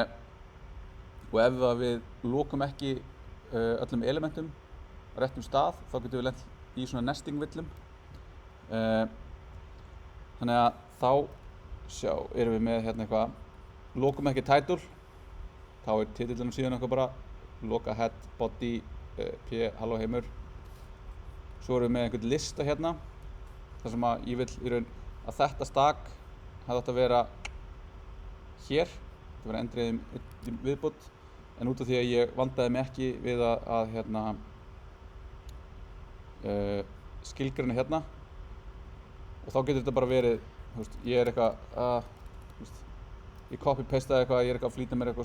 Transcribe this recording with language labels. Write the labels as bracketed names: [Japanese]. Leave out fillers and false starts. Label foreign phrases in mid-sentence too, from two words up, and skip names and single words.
[Icelandic] Og ef við lokum ekki öllum elementum á réttum stað, þá getum við lent í svona nesting villum. Þannig að þá erum við með hérna eitthvað, lokum ekki title, þá er titillinn á síðan eitthvað bara loka head, body, hello heimur. Svo erum við með einhvern lista hérna, þar sem að ég vil í raun að þetta stak hefði átt að vera hér, þetta verið endriðum viðbútt, en út af því að ég vandaði mig ekki við að hérna, skilgreina hérna, og þá getur þetta bara verið, þú veist, ég er eitthvað ég copy-pastaði eitthvað, ég er eitthvað að flýta mér